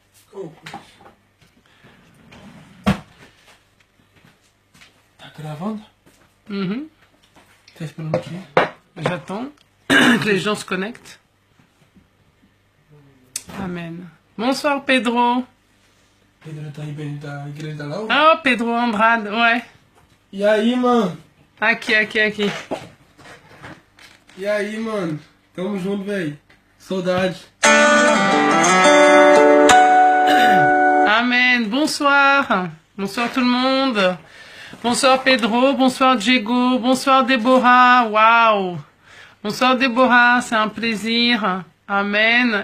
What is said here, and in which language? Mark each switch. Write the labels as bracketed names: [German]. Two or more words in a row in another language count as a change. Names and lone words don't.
[Portuguese] Oh. Tá gravando? Tá esperando aqui? [French] J'attends que les gens se connectent. Amen. Bonsoir Pedro. [Portuguese] Pedro tá aí da igreja da Laura? [French] Oh, Pedro Andrade, ouais. [Portuguese] E aí, mano? Aqui. E aí, mano? Tamo junto, velho. Saudade. Amen. [French] Bonsoir. Bonsoir tout le monde. Bonsoir Pedro. Bonsoir Diego. Bonsoir Déborah. Waouh. Bonsoir Déborah. C'est un plaisir. Amen.